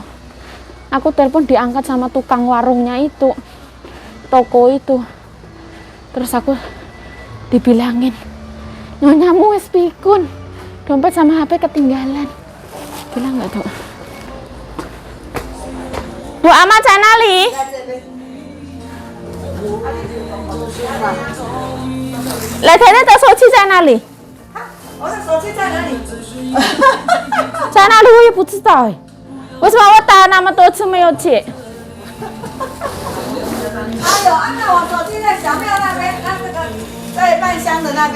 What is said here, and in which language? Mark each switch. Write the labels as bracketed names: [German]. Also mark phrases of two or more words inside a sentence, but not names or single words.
[Indonesian] Aku telepon diangkat sama tukang warungnya itu, toko itu. Terus aku dibilangin, [Javanese] "Nyonyamu wis pikun, [Indonesian] dompet sama HP ketinggalan." Bilang nggak tuh? Bu Ama Canali. [Chinese] 来太太的手机在哪里？我的手机在哪里？在哪里我也不知道哎。为什么我打那么多次没有接？哎呦，那我手机在小庙那边，那这个在半乡的那边。